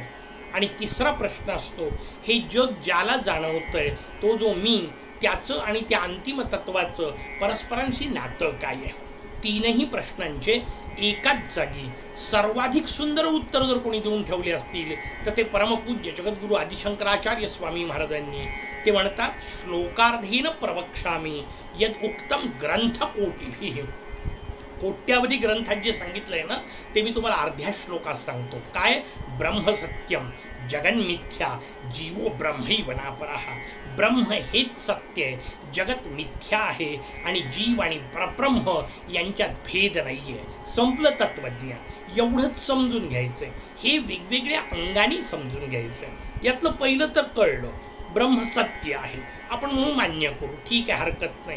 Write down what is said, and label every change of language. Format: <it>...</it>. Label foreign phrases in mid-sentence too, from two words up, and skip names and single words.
<mr>आणि तिसरा प्रश्न असतो, हे जग ज्याला जाणवतंय तो जो मी, त्याचं आणि त्या अंतिम तत्वाचं परस्परांशी नातं काय आहे। तीनही प्रश्नांचे एकाच जागी सर्वाधिक सुंदर उत्तर जर कोणी देऊन ठेवले असतील तर ते परमपूज्य जगद्गुरू आदिशंकराचार्य स्वामी महाराजांनी ते म्हणतात,</mr> <sa>श्लोकार्धेन प्रवक्ष्यामि यद उक्तम ग्रंथकोटिभिः।</sa> <mr>कोट्यावधी ग्रंथात जे सांगितलंय ना ते मी तुम्हाला अर्ध्या श्लोकात सांगतो। काय,</mr> <sa>ब्रह्म सत्यम जगन्मिथ्या जीवो ब्रह्मैव नापरः।</sa> <mr>ब्रह्म हेच सत्य आहे, जगत मिथ्या आहे आणि जीव आणि परब्रह्म यांच्यात भेद नाही आहे। संपलं तत्वज्ञान। एवढंच समजून घ्यायचंय, हे वेगवेगळ्या अंगाने समजून घ्यायचंय। यातलं पहिलं तर कळलं, ब्रह्म सत्य आहे, आपण म्हणून मान्य करू, ठीक आहे, हरकत नाही।</mr>